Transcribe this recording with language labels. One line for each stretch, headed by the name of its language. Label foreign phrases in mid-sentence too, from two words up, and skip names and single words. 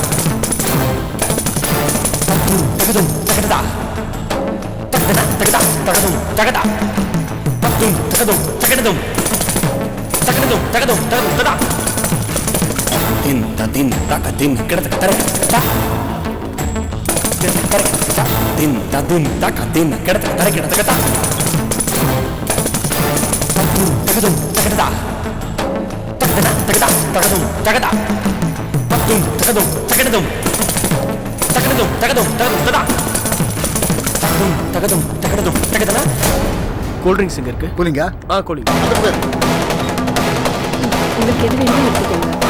English: takadum takada takada takada takadum takada takadum takadum takadum takadum takadum tada din taka din kedata tarak ta din taka din kedata tarak kedata ta takadum takada takada takada takadum takada takadum takadum takadum takadum takadum tada takadum takadum takadum. cool drinks
Tamil: எங்க இருக்கு? கூலிங்கா? கூலிங். உங்களுக்கு எது வேணுமோ எடுத்துக்கோங்க.